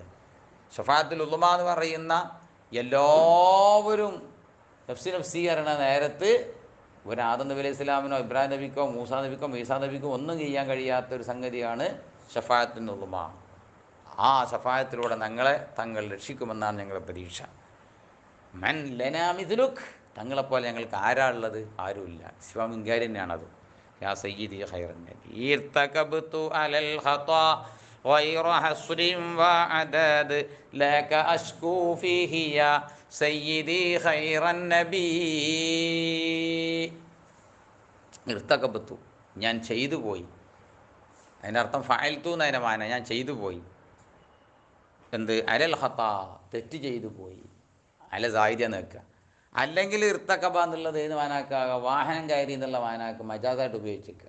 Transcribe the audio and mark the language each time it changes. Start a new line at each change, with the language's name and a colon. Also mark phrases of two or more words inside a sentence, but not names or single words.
Arabic: الشفاعة العظمى
Malayalam: എന്ന് പറയുന്ന എല്ലാവരും
Arabic: نفسي نفسي
Malayalam: പറയുന്ന നേരത്ത് ഒരു ആദം നബി
Arabic: عليه السلام
Malayalam: ഇബ്രാഹിം നബിക്കോ മൂസാ നബിക്കോ മീസാ നബിക്കോ ഒന്നും ചെയ്യാൻ കഴിയാത്തൊരു സംഗതിയാണ് ഷഫാഅത്തുന്നുളുമ. ആ ഷഫാഅത്തിലൂടെ ഞങ്ങളെ തങ്ങൾ രക്ഷിക്കുമെന്നാണ് ഞങ്ങളുടെ പ്രതീക്ഷ.
Arabic: من لنا مثلك,
Malayalam: തങ്ങളെപ്പോലെ ഞങ്ങൾക്ക് ആരാളുള്ളത്? ആരുമില്ല. ഇസ്ലാം ഇൻകാരി തന്നെയാണത്.
Arabic: يا سيدي خير النبي ارتكبت على الخطا غير حصر وعدد لك أشكو فيه يا سيدي خير النبي.
Malayalam: ഇർതകബ്തു, ഞാൻ ചെയ്തു പോയി. അതിൻ്റെ അർത്ഥം ഫഅൽതു എന്നതിൻ്റെ മാന ഞാൻ ചെയ്തു പോയി. എന്ത്?
Arabic: على الخطا,
Malayalam: തെറ്റ് ചെയ്തു പോയി.
Arabic: على زائدة
Malayalam: നിൽക്കുക. അല്ലെങ്കിൽ ഇർത്തക്കബ എന്നുള്ളത് ഏത് മാനാക്കുക? വാഹനം കയറി എന്നുള്ള മാനാക്ക് മജാസായിട്ട് ഉപയോഗിച്ചിരിക്കുക.